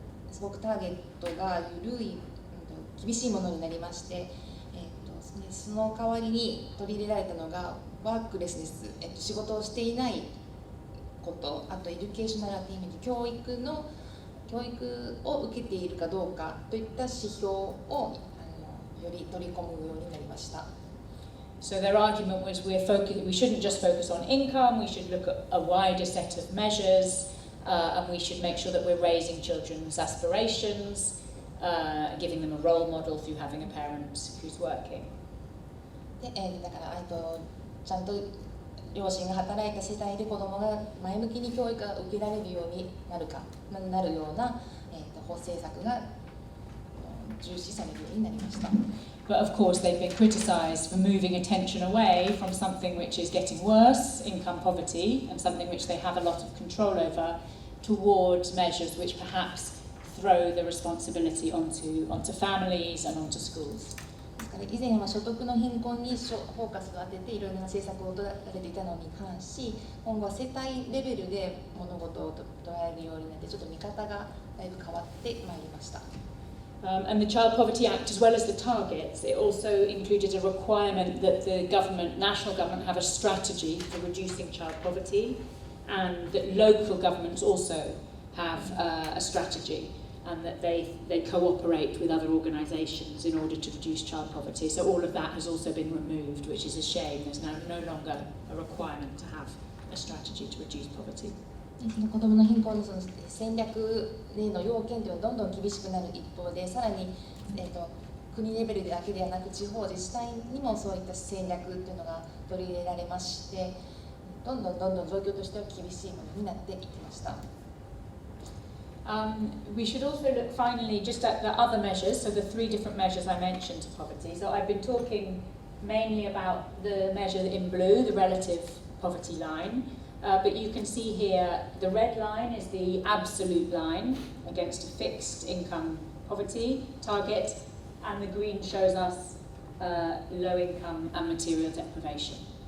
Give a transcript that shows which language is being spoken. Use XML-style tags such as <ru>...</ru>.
<ja>すごくターゲットが緩い、厳しいものになりまして、その代わりに取り入れられたのがワークレスネス、仕事をしていないこと、あとエデュケーショナルアテイメント、教育を受けているかどうかといった指標をより取り込むようになりました。</ja> <en>So their argument was we shouldn't just focus on income, we should look at a wider set of measures, and we should make sure that we're raising children's aspirations, giving them a role model through having a parent who's working.</en> <ja>で、だからちゃんと両親が働いた世帯で子どもが前向きに教育が受けられるようになるような、法政策が重視されるようになりました。</ja> <en>But of course they've been criticised for moving attention away from something which is getting worse, income poverty, and something which they have a lot of control over, towards measures which perhaps throw the responsibility onto families and onto schools.</en> <ja>以前は所得の貧困にフォーカスを当てていろいろな政策を取られていたのに関し、今後は世帯レベルで物事を捉えるようになって、ちょっと見方がだいぶ変わってまいりました。</ja> <en>And the Child Poverty Act, as well as the targets, it also included a requirement that the national government have a strategy for reducing child poverty, and that local governments also have a strategy, and that they cooperate with other organisations in order to reduce child poverty. So all of that has also been removed, which is a shame. There's now no longer a requirement to have a strategy to reduce poverty.</en> <ja>その子どもの貧困の戦略での要件というのはどんどん厳しくなる一方で、さらに、国レベルだけではなく地方自治体にもそういった戦略というのが取り入れられまして、どんどん状況としては厳しいものになっていきました。</ja> <en>We should also look finally just at the other measures, so the 3 different measures I mentioned to poverty. So I've been talking mainly about the measure in blue, the relative poverty line, but you can see here the red line is the absolute line against a fixed income poverty target, and the green shows us low income and material deprivation.</en>